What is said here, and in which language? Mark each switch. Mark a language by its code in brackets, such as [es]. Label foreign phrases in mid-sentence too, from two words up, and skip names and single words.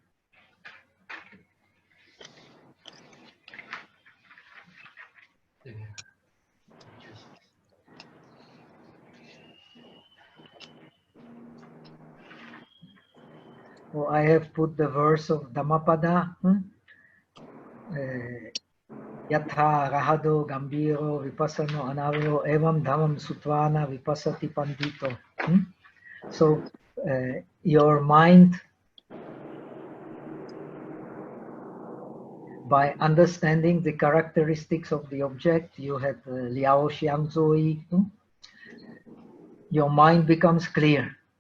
[en] Oh, I have put the verse of Dhammapada. [pi] Yatha rahado gambiro vipassano anaviro evam dhammam sutvana vipassati pandito. [en] So your mind, by understanding the characteristics of the object, you have Liao Xiang Zui, your mind becomes clear.